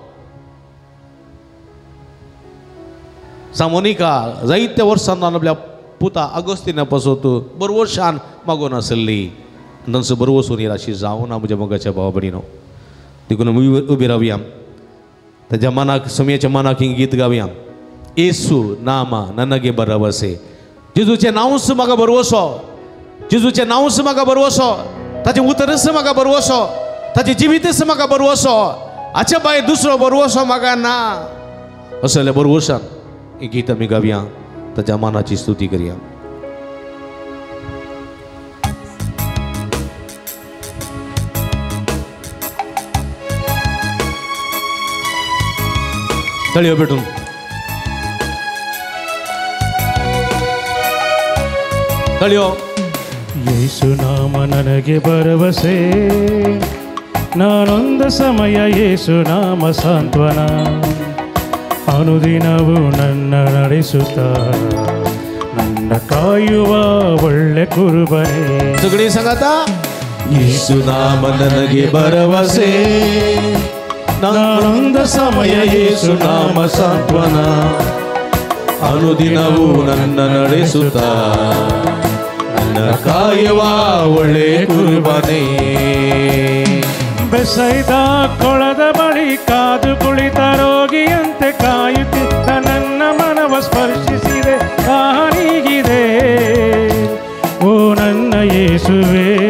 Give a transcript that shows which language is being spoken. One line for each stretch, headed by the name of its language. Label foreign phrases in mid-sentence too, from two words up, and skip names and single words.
Konkani: सामोनिका जायत्या वर्सां जावन आपल्या पुता अगोस्तिना पासत बरवशान मागून आसली. तांचो बरवसो निराशी जावं ना म्हज्या मोगाच्या भाव भयणीनो. देखून उबी रावया ताच्या मनाक समयाच्या मनाक ही गीत गावया.
Kannada: ಯೇಸು ನಾಮ ನನಗೆ ಭರವಸೆ.
Konkani: जेजूचें नांवच म्हाका बरवसो. जेजूचें नांवच म्हाका बरवसो. ताचें उतरच म्हाका बरवसो. ताचें जिवीतच म्हाका बरवसो. हाचे भायर दुसरो बरवसो म्हाका ना. असो जाल्यार बरवशान ही गीत आमी गावया ताच्या मनाची स्तुती करया. तळयो पेटून तळयो.
Kannada: ಯೇಸು ನಾಮ ನನಗೆ ಭರವಸೆ ನಾನೊಂದು ಸಮಯ ಯೇಸು ನಾಮ ಸಾಂತ್ವನ ಅನುದಿನವೂ ನನ್ನ ನಡೆಸುತ್ತ ನನ್ನ ಕಾಯುವ ಒಳ್ಳೆ ಕುರುಬನೇ.
Konkani: सगळी सांगाता.
Kannada: ಯೇಸು ನಾಮ ನನಗೆ ಭರವಸೆ ನಾನೊಂದು ಸಮಯ ಯೇಸು ನಾಮ ಸಾಂತ್ವನ ಅನುದಿನವೂ ನನ್ನ ನಡೆಸುತ್ತ ನನ್ನ ಕಾಯುವ ಒಳ್ಳೆ ಕುರುಬನೇ. ಬೆಸೈದ ಕೊಳದ ಬಳಿ ಕಾದು ಕುಳಿತ ರೋಗಿಯಂತೆ ಕಾಯುತ್ತಿದ್ದ ನನ್ನ ಮನವ ಸ್ಪರ್ಶಿಸಿದೆ ಕಾಣಿಗಿದೆ ಓ ನನ್ನ ಯೇಸುವೇ.